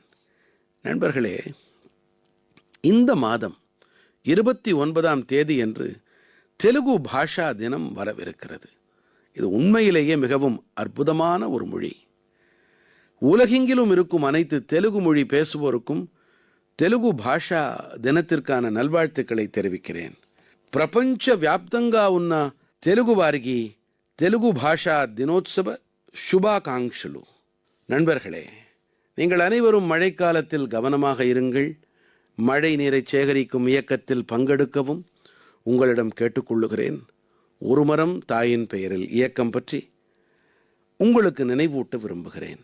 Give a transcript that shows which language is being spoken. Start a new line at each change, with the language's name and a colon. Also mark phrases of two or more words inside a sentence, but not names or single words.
Tamil: நண்பர்களே, இந்த மாதம் 29ஆம் தேதியன்று தெலுங்கு பாஷா தினம் வரவிருக்கிறது. இது உண்மையிலேயே மிகவும் அற்புதமான ஒரு மொழி. உலகெங்கிலும் இருக்கும் அனைத்து தெலுங்கு மொழி பேசுவோருக்கும் தெலுங்கு பாஷா தினத்திற்கான நல்வாழ்த்துக்களை தெரிவிக்கிறேன்.
Telugu: ప్రపంచ వ్యాప్తంగా ఉన్న తెలుగు వారికి తెలుగు భాషా దినోత్సవ శుభాకాంక్షలు.
Tamil: நண்பர்களே, நீங்கள் அனைவரும் மழைக்காலத்தில் கவனமாக இருங்கள். மழை நீரை சேகரிக்கும் இயக்கத்தில் பங்கெடுக்கவும் உங்களிடம் கேட்டுக்கொள்ளுகிறேன். ஒரு மரம் தாயின் பெயரில் இயக்கம் பற்றி உங்களுக்கு நினைவூட்ட விரும்புகிறேன்.